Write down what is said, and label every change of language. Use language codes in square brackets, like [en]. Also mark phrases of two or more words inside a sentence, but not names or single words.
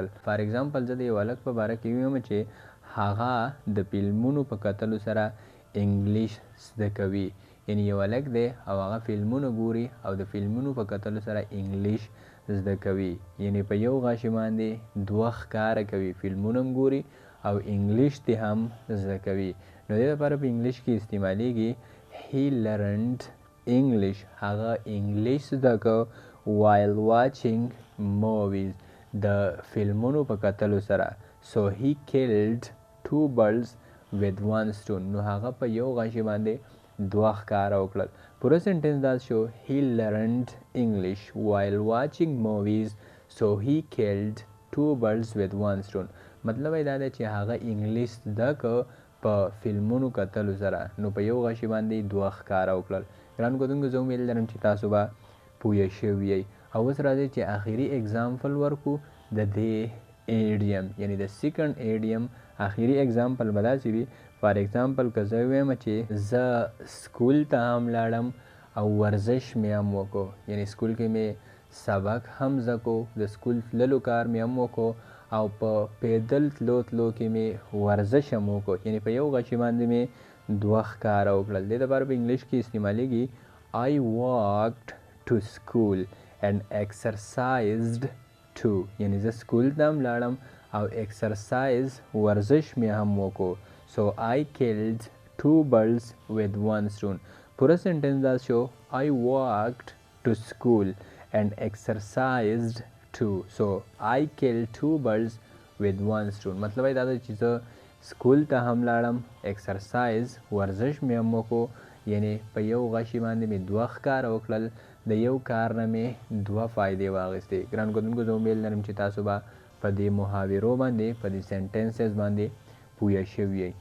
[en] for example [ps] زه د یو هلک په باره کې ویم چې هغه د فلمونو په کتلو سره انګلیش زده کوي، یعنی یو هلک دی او هغه فلمونه ګوري او د فلمونو په کتلو سره انګلیش زده کوي، یعنی په یو غاشي باندې دوه ښکاره کوي، فلمونه هم ګوري او انګلیش دې هم زده کوي. نو دې لپاره په انګلیش کې استعمالیږي [en] he learned English. [ps] هغه انګلیش زده کو [en] while watching movies، [ps] د فلمونو په کتلو سره. [en] so he killed two birds with one stone. [ps] نو هغه په یو غاشي باندې دوه ښکاره وکړل. پوره سنټنس دا شو [en] he learned English while watching movies so he killed two birds with one stone. [ps] مطلب یې دا دی چې هغه انګلیش زده که په فلمونو کتلو سره، نو په یو غشي باندې دوه ښکاره وکړل. ګرانو کتونکو زه امید لرم چې تاسو به پوه شوي یئ. او اوس راځئ چې آخري اګزامپل ورکړو د دې ایډیم، یعنی د [en] second idiom [ps] آخري اګزامپل به داسې وي. [en] for example [ps] که زه ویم چې زه سکول ته هم لاړم او ورزش مې هم وکړو، یعنی سکول کې مې سبق هم زده کړو، د سکول تللو کار مې هم وکړو او په پیدل تلو کې مې ورزش هم وکړو، یعنی په یو غشي باندې مې دوه ښکاره وکړل. دې لپاره په انګلیش کې استعمالیږي [en] I walked to school and exercised too، [ps] یعنی زه سکول ته هم لاړم او ایکسرسایز ورزش مې هم وکړو. [en] so I killed two birds with one stone. [ps] پوره سنټنس دا شو [en] I walked to school and exercised too. so I killed two birds with one stone. [ps] مطلب یې دا دی چې زه سکول ته هم لاړم، ایکسرسایز ورزش مې هم وکړو، یعنی په یو غشي باندې مې دوه ښکاره وکړل، د یو کار نه مې دوه فایدې واخیستې. ګرانو کتونکو زه امید لرم چې تاسو به په دې محاورو باندې په دې سنټنسز باندې پوه شوي یئ.